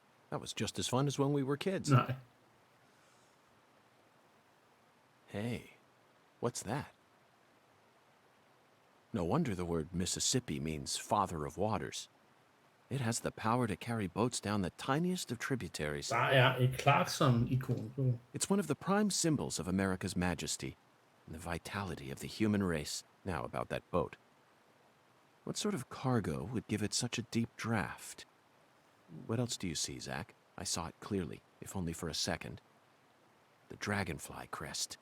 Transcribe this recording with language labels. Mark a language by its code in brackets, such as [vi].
[en] That was just as fun as when we were kids. No. Hey, what's that? No wonder the word Mississippi means father of waters. It has the power to carry boats down the tiniest of tributaries. [da] Der er et Clarkson-ikon på. [en] It's one of the prime symbols of America's majesty and the vitality of the human race. Now about that boat. What sort of cargo would give it such a deep draft? What else do you see, Zach? I saw it clearly, if only for a second. The dragonfly crest.